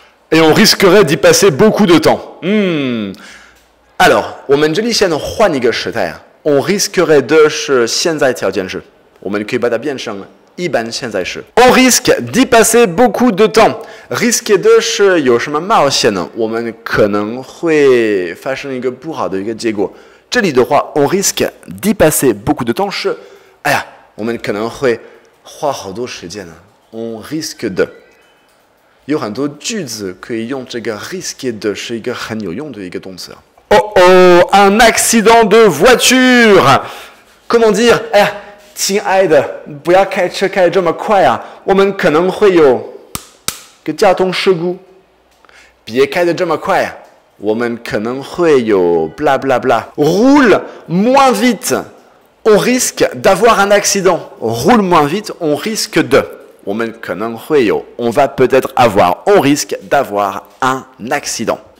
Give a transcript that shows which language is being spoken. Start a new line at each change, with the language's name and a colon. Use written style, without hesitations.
French: Et on risquerait d'y passer beaucoup de temps.
Chinese: Alors, 我们这里先换一个时态
French: on risquerait
Chinese: 的是现在条件式我们可以把它变成一般现在式
French: On risque d'y passer beaucoup de temps.
Chinese: Risque 的是有什么冒险呢我们可能会发生一个不好的一个结果这里的话
French: on risque d'y passer beaucoup de temps
Chinese: 是哎呀我们可能会花好多时间呢
French: On risque de
Chinese: 有很多句子可以用这个 risque de 是一个很有用的一个动词。
French: un accident de voiture. Comment dire
Chinese: 哎呀，亲爱的，不要开车开得这么快啊，我们可能会有个交通事故。别开得这么快啊，我们可能会有 bla bla bla.
French: Roule moins vite. On risque d'avoir un accident. Roule moins vite, on risque de. On va peut-être avoir, on risque d'avoir un accident.